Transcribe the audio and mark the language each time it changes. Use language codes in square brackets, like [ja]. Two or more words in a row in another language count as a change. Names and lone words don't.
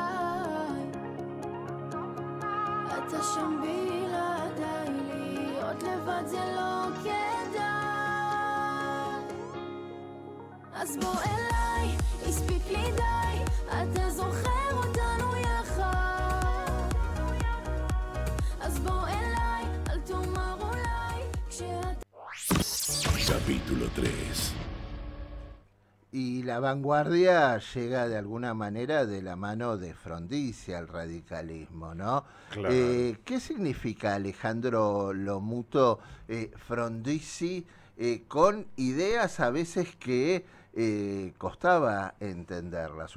[he] אתה שם בלעדיי, להיות לבד זה לא כדאי. אז בוא אליי, הספיק לי די, אתה זוכר אותנו יחד. אז בוא אליי, אל תאמר אולי, כשאתה... [es] Capítulo 3. Y la vanguardia llega de alguna manera de la mano de Frondizi al radicalismo, ¿no? Claro. ¿Qué significa, Alejandro Lomuto, Frondizi con ideas a veces que costaba entenderlas?